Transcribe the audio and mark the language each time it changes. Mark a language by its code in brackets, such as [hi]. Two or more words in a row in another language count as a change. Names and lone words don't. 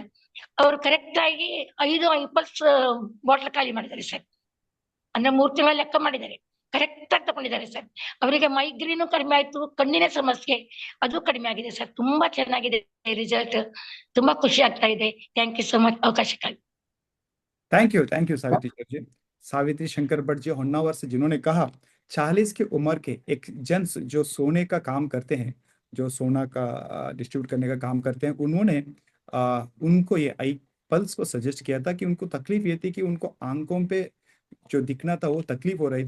[kn] ಅವರು ಕರೆಕ್ಟ್ ಆಗಿ 5 ಐಪಲ್ಸ್ ಬಾಟ್ಲ್ ಖಾಲಿ ಮಾಡಿದ್ದಾರೆ ಸರ್. ಅಂದ್ರೆ 3 ತಿಂಗಳ ಲೆಕ್ಕ ಮಾಡಿದ್ದಾರೆ, ಕರೆಕ್ಟ್ ಆಗಿ ತಗೊಂಡಿದ್ದಾರೆ ಸರ್. ಅವರಿಗೆ ಮೈಗ್ರೇನು ಕಡಿಮೆ ಆಯ್ತು, ಕಣ್ಣಿನ ಸಮಸ್ಯೆ ಅದು ಕಡಿಮೆ ಆಗಿದೆ ಸರ್. ತುಂಬಾ ಚೆನ್ನಾಗಿದೆ ರಿಸಲ್ಟ್, ತುಂಬಾ ಖುಷಿ ಆಗ್ತಾ ಇದೆ. [en] thank you so much ಅವಕಾಶಕ್ಕಾಗಿ। thank you [hi] सावित्री जी। सावित्री शंकर भट्ट जी होन्नावर से, जिन्होंने कहा 40 की उम्र के एक जेंट्स जो सोने का काम करते हैं, जो सोना का डिस्ट्रीब्यूट करने का काम करते हैं, उन्होंने उनको ये आई पल्स को सजेस्ट किया था कि उनको तकलीफ ये थी कि उनको आंखों पे जो दिखना था वो तकलीफ हो रही थी।